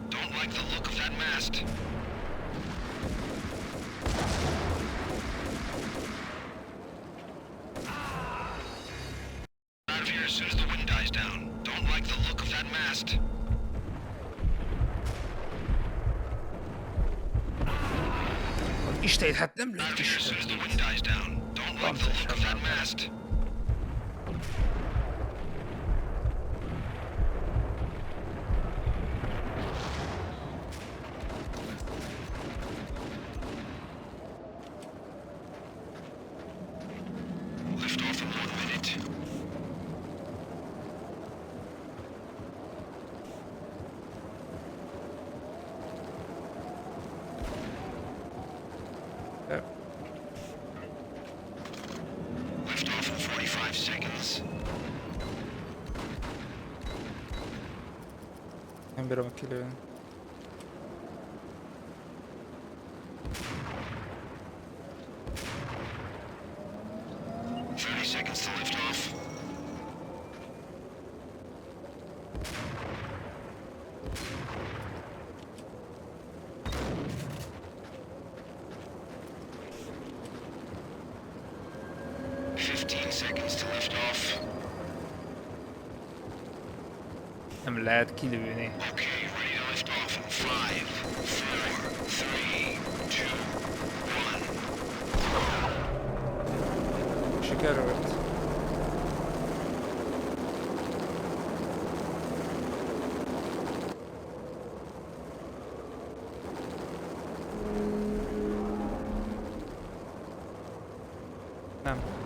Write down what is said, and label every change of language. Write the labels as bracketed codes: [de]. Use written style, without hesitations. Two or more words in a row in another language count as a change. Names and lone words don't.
[en] Don't like the look of that mast. Out of here as soon as the wind dies down. Don't like the look of that mast. [hu] Isten, hát nem [en] Out [hu] lőtt [en] of here as soon as the [hu] is. [en] wind dies down. Don't like the look of that mast. Lift off in 1 minute. [hu] De [en] Lift off in 45 seconds. [hu] nem bírom kilőni. [en] Seconds to lift off. Seconds to lift off. [hu] Nem lehet kilőni. [en] Okay, ready to lift off in 5, 4, 3, 2, 1. [hu] Sikerült. Nem.